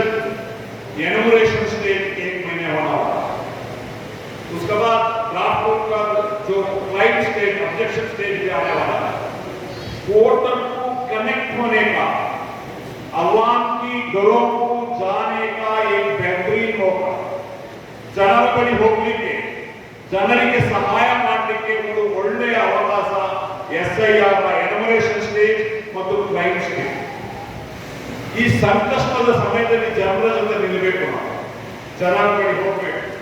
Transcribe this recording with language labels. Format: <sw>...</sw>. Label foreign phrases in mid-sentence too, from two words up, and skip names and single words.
<en>enumeration stage</en> <hi>1 महीने होना वाला है। उसके बाद ड्राफ्ट का जो</hi> <en>claim stage, objection stage</en> <hi>पे आने वाला है। वोटर को कनेक्ट होने का, अवाम की घरों को जाने का एक बेहतरीन मौका।</hi> <kn>ಜನರ ಬಳಿ ಹೋಗ್ಲಿಕ್ಕೆ, ಜನರಿಗೆ ಸಹಾಯ ಮಾಡಲಿಕ್ಕೆ ಒಂದು ಒಳ್ಳೆಯ ಅವಕಾಶ SIR ನ</kn> <en>enumeration stage</en> <kn>ಮತ್ತು</kn> <en>claim stage.</en> <kn>ಈ ಸಂಕಷ್ಟದ ಸಮಯದಲ್ಲಿ ಜನರ ಜೊತೆ ನಿಲ್ಲಬೇಕು, ನಾವು ಜನರ ಬಳಿ ಹೋಗಬೇಕು.</kn>